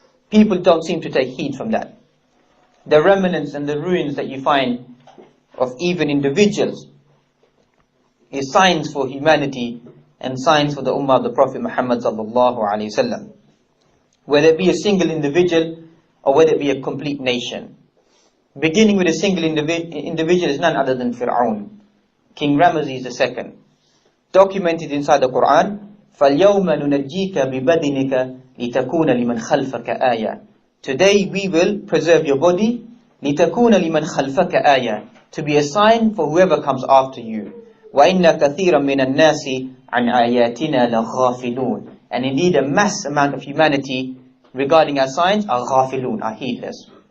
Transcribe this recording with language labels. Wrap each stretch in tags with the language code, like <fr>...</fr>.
<en>People don't seem to take heed from that. The remnants and the ruins that you find of even individuals is signs for humanity and signs for the ummah of the Prophet Muhammad sallallahu alaihi wasallam. Whether it be a single individual or whether it be a complete nation. Beginning with a single individual is none other than Fir'aun. King Ramesses II. Documented inside the Quran,</en> <ar>فَالْيَوْمَ نُنَجِّيكَ بِبَدِنِكَ لِتَكُونَ لِمَنْ خَلْفَكَ آيَةً.</ar> <en>Today we will preserve your body,</en> <ar>لِتَكُونَ لِمَنْ خَلْفَكَ آيَةً,</ar> <en>to be a sign for whoever comes after you.</en> <ar>وَإِنَّ كَثِيرًا مِنَ النَّاسِ عَنْ آيَاتِنَا لَغَافِلُونَ.</ar> <en>And indeed a mass amount of humanity regarding our signs are ghafilun, are heedless.</en>